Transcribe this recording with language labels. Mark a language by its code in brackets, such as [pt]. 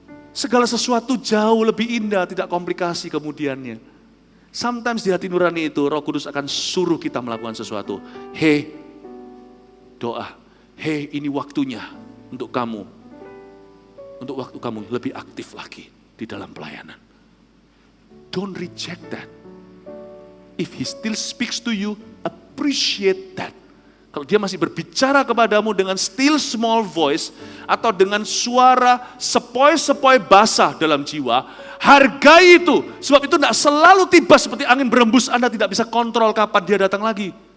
[id] Segala sesuatu jauh lebih indah, tidak komplikasi kemudiannya. Sometimes di hati nurani itu, Roh Kudus akan suruh kita melakukan sesuatu. Hei, doa. Hei, ini waktunya untuk kamu. Untuk waktu kamu lebih aktif lagi di dalam pelayanan. [en] Don't reject that. If he still speaks to you, appreciate that. [id] Kalau dia masih berbicara kepadamu dengan [en] still small voice, [id] atau dengan suara sepoi-sepoi basah dalam jiwa, hargai itu. Sebab itu tidak selalu tiba seperti angin berembus, Anda tidak bisa kontrol kapan dia datang lagi.